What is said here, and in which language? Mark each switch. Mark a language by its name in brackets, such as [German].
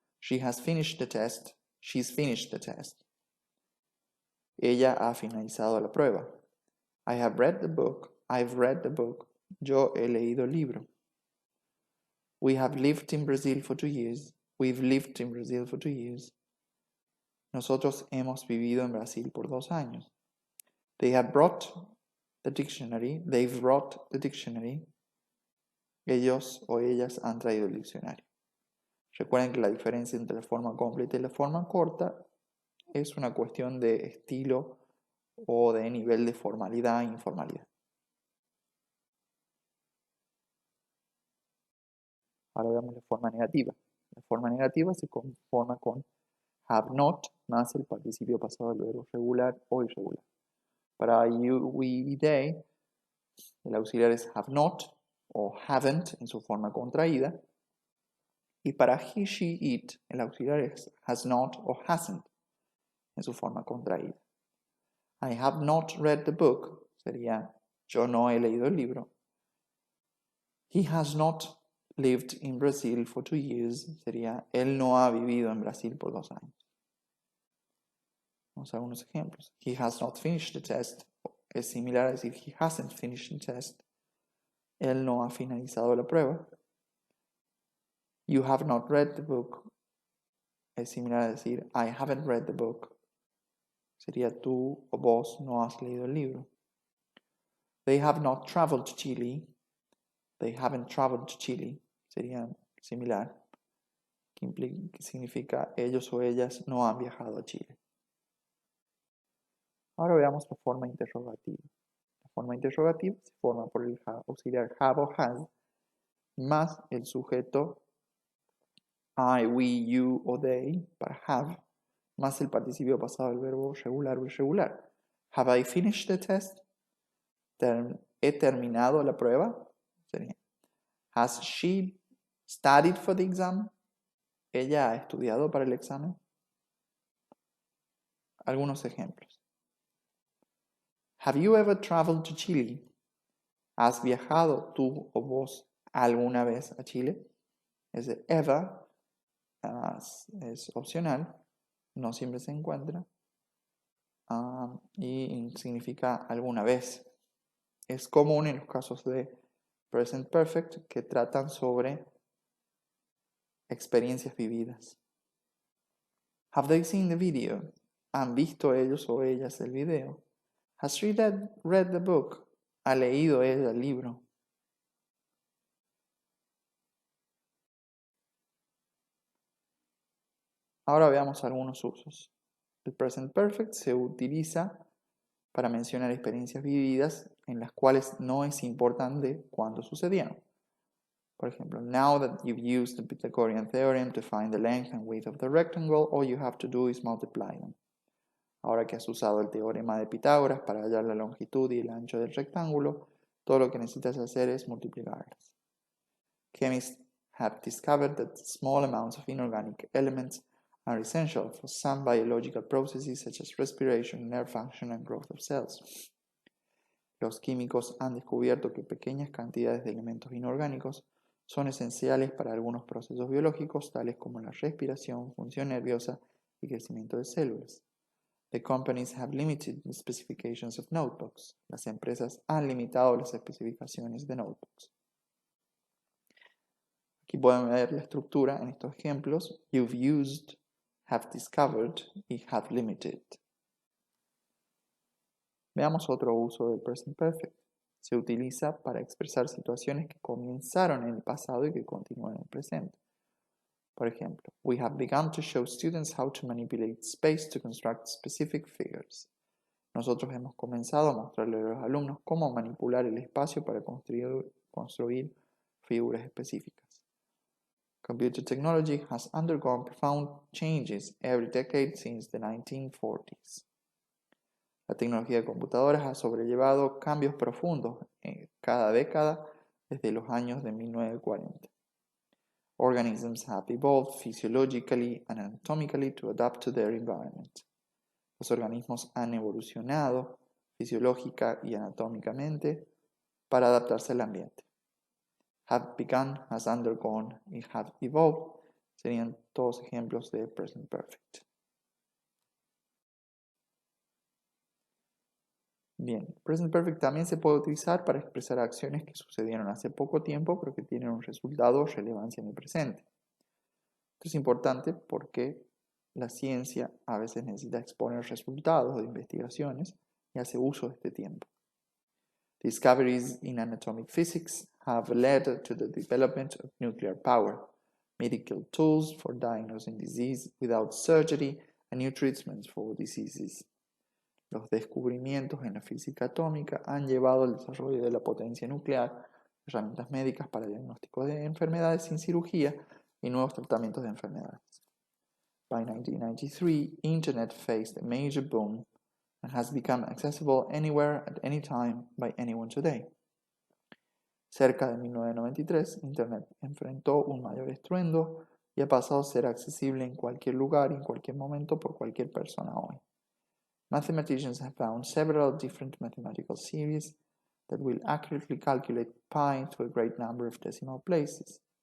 [English] She has finished the test, she's finished the test. [Spanish] Ella ha finalizado la prueba. [English] I have read the book, I've read the book. [Spanish] Yo he leído el libro. [English] We have lived in Brazil for 2 years, we've lived in Brazil for 2 years. [Spanish] Nosotros hemos vivido en Brasil por 2 años. [English] They have brought the dictionary, they've brought the dictionary. [Spanish] Ellos o ellas han traído el diccionario. Recuerden que la diferencia entre la forma completa y la forma corta es una cuestión de estilo o de nivel de formalidad e informalidad. Ahora veamos la forma negativa. La forma negativa se conforma con have not más el participio pasado del verbo regular o irregular. Para you, we, they, el auxiliar es have not o haven't en su forma contraída. Y para he, she, it, el auxiliar es has not o hasn't en su forma contraída. [English] I have not read the book [Spanish] sería yo no he leído el libro. [English] He has not lived in Brazil for 2 years [Spanish] sería él no ha vivido en Brasil por 2 años. Vamos a algunos ejemplos. [English] He has not finished the test [Spanish] es similar a decir [English] he hasn't finished the test. [Spanish] Él no ha finalizado la prueba. [English] You have not read the book [Spanish] es similar a decir [English] I haven't read the book. [Spanish] Sería tú o vos no has leído el libro. [English] They have not traveled to Chile. They haven't traveled to Chile. [Spanish] Sería similar. Que significa ellos o ellas no han viajado a Chile. Ahora veamos la forma interrogativa. La forma interrogativa se forma por el auxiliar have o has más el sujeto I, we, you o they para have más el participio pasado del verbo regular o irregular. [English] Have I finished the test? [Spanish] ¿He terminado la prueba? Sería. [English] Has she studied for the exam? [Spanish] ¿Ella ha estudiado para el examen? Algunos ejemplos. [English] Have you ever traveled to Chile? [Spanish] ¿Has viajado tú o vos alguna vez a Chile? Ese ever es opcional, no siempre se encuentra y significa alguna vez. Es común en los casos de present perfect que tratan sobre experiencias vividas. [English] Have they seen the video? [Spanish] ¿Han visto ellos o ellas el video? [English] Has she read the book? [Spanish] ¿Ha leído ella el libro? Ahora veamos algunos usos. El present perfect se utiliza para mencionar experiencias vividas en las cuales no es importante cuándo sucedieron. Por ejemplo, [English] now that you've used the Pythagorean theorem to find the length and width of the rectangle, all you have to do is multiply them. [Spanish] Ahora que has usado el teorema de Pitágoras para hallar la longitud y el ancho del rectángulo, todo lo que necesitas hacer es multiplicarlas. [English] Chemists have discovered that small amounts of inorganic elements are essential for some biological processes such as respiration, nerve function, and growth of cells. [Spanish] Los químicos han descubierto que pequeñas cantidades de elementos inorgánicos son esenciales para algunos procesos biológicos, tales como la respiración, función nerviosa y crecimiento de células. [English] The companies have limited the specifications of notebooks. [Spanish] Las empresas han limitado las especificaciones de notebooks. Aquí pueden ver la estructura en estos ejemplos. [English] You've used, have discovered y have limited. [Spanish] Veamos otro uso del present perfect. Se utiliza para expresar situaciones que comenzaron en el pasado y que continúan en el presente. Por ejemplo, [English] we have begun to show students how to manipulate space to construct specific figures. [Spanish] Nosotros hemos comenzado a mostrarle a los alumnos cómo manipular el espacio para construir figuras específicas. [English] Computer technology has undergone profound changes every decade since the 1940s. [Spanish] La tecnología de computadoras ha sobrellevado cambios profundos en cada década desde los años de 1940. [English] Organisms have evolved physiologically and anatomically to adapt to their environment. [Spanish] Los organismos han evolucionado fisiológica y anatómicamente para adaptarse al ambiente. Have begun, has undergone y have evolved serían todos ejemplos de present perfect. Bien, present perfect también se puede utilizar para expresar acciones que sucedieron hace poco tiempo pero que tienen un resultado o relevancia en el presente. Esto es importante porque la ciencia a veces necesita exponer resultados de investigaciones y hace uso de este tiempo. [English] Discoveries in anatomic physics have led to the development of nuclear power, medical tools for diagnosing disease without surgery, and new treatments for diseases. [Spanish] Los descubrimientos en la física atómica han llevado al desarrollo de la potencia nuclear, herramientas médicas para diagnóstico de enfermedades sin cirugía y nuevos tratamientos de enfermedades. [English] By 1993, Internet faced a major boom and has become accessible anywhere at any time by anyone today. [Spanish] Cerca de 1993, Internet enfrentó un mayor estruendo y ha pasado a ser accesible en cualquier lugar y en cualquier momento por cualquier persona hoy. [English] Mathematicians have found several different mathematical series that will accurately calculate pi to a great number of decimal places.